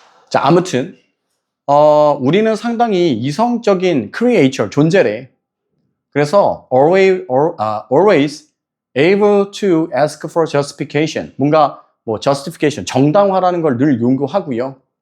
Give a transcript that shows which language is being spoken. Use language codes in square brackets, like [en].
[ko] 자, 아무튼 우리는 상당히 이성적인 creature, 존재래. 그래서 [en] always able to ask for justification. [ko] 뭔가 뭐 justification, 정당화라는 걸 늘 요구하고요.